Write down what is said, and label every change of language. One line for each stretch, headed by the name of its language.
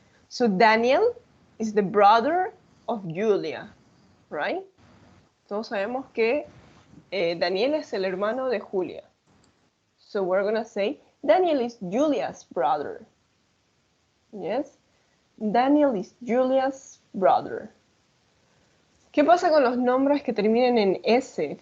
English: So Daniel is the brother of Julia, right?
Spanish: Todos sabemos que Daniel es el hermano de Julia.
English: So we're gonna say Daniel is Julia's brother. Yes? Daniel is Julia's brother.
Spanish: ¿Qué pasa con los nombres que terminen en S?